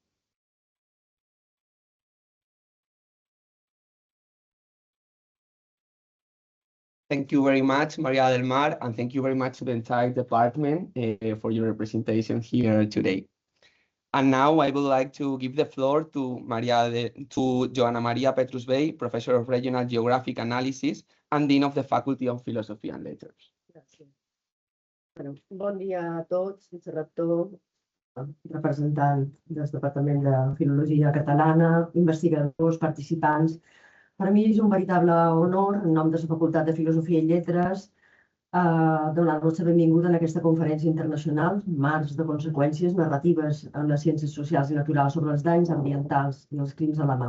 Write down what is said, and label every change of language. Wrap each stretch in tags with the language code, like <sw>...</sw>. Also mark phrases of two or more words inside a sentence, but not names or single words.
<en>Thank you very much, Maria del Mar, and thank you very much to the entire department for your representation here today. And now I would like to give the floor to Joana Maria Petrus Bey, Professor of Regional Geographic Analysis and Dean of the Faculty of Philosophy and Letters.</en> <ca>Gràcies. Bon dia a tots, vicerector, representant del Departament de Filologia Catalana, investigadors, participants. Per mi és un veritable honor, en nom de la Facultat de Filosofia i Lletres, donar-vos la benvinguda en aquesta conferència internacional, Marcs de conseqüències narratives en les ciències socials i naturals sobre els danys ambientals i els crims a la mà.</ca>